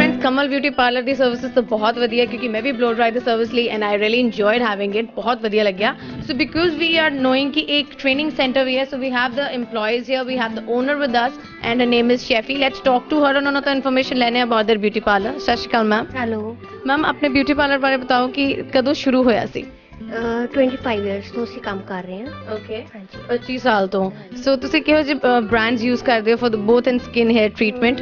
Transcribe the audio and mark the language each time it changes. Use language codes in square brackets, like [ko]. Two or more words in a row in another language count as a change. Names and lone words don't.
[pa] ਕਮਲ ਬਿਊਟੀ ਪਾਰਲਰ ਦੀ ਸਰਵਿਸਿਜ਼ ਤਾਂ ਬਹੁਤ ਵਧੀਆ ਕਿਉਂਕਿ ਮੈਂ ਵੀ [en] blow dry [pa] ਦੀ ਸਰਵਿਸ ਲਈ [en] and I really enjoyed having it [pa] ਬਹੁਤ ਵਧੀਆ ਲੱਗਿਆ [en] so because we are knowing [pa] ਕਿ ਇੱਕ [en] training center [pa] ਵੀ ਹੈ [en] so we have the EMPLOYEES here we have the owner with us and her name is Sheffy let's talk to her [pa] ਉਹਨਾਂ ਤੋਂ ਇਨਫੋਰਮੇਸ਼ਨ ਲੈਣੇ [en] about their beauty parlor [pa] ਸਤਿ ਸ਼੍ਰੀ ਅਕਾਲ ਮੈਮ [en] ਹੈਲੋ [pa] ਮੈਮ ਆਪਣੇ [en] beauty parlour [pa] ਬਾਰੇ ਬਤਾਓ ਕਿ ਕਦੋਂ ਸ਼ੁਰੂ ਹੋਇਆ ਸੀ 25 ਇਅਰਸ ਤੋਂ ਅਸੀਂ ਕੰਮ ਕਰ ਰਹੇ ਹਾਂ [en] ਓਕੇ [pa] ਹਾਂਜੀ 25 ਸਾਲ ਤੋਂ ਸੋ ਤੁਸੀਂ ਕਿਹੋ ਜਿਹੇ [en] brands use [pa] ਕਰਦੇ ਹੋ [en] for both in skin hair treatment